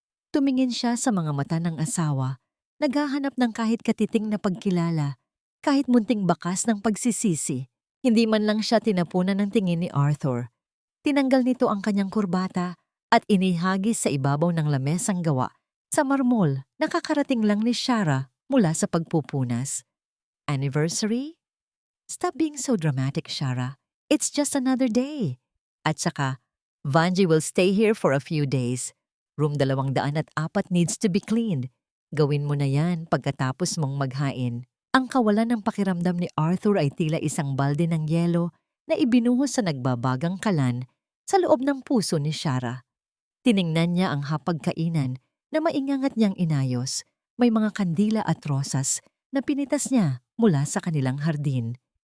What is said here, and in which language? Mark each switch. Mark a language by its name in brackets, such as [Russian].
[Filipino] Tumingin siya sa mga mata ng asawa, naghahanap ng kahit katiting na pagkilala, kahit munting bakas ng pagsisisi. Hindi man lang siya tinapunan ng tingin ni Arthur. Tinanggal nito ang kanyang kurbata at inihagis sa ibabaw ng lamesang gawa sa marmol na kakarating lang ni Shara mula sa pagpupunas. [English] Anniversary? Stop being so dramatic, Shara. It's just another day. At saka, Vanji will stay here for a few days. Room 204 needs to be cleaned. [Filipino] Gawin mo na yan pagkatapos mong maghain. Ang kawalan ng pakiramdam ni Arthur ay tila isang balde ng yelo na ibinuhos sa nagbabagang kalan sa loob ng puso ni Shara. Tiningnan niya ang hapagkainan na maingangat niyang inayos. May mga kandila at rosas na pinitas niya mula sa kanilang hardin.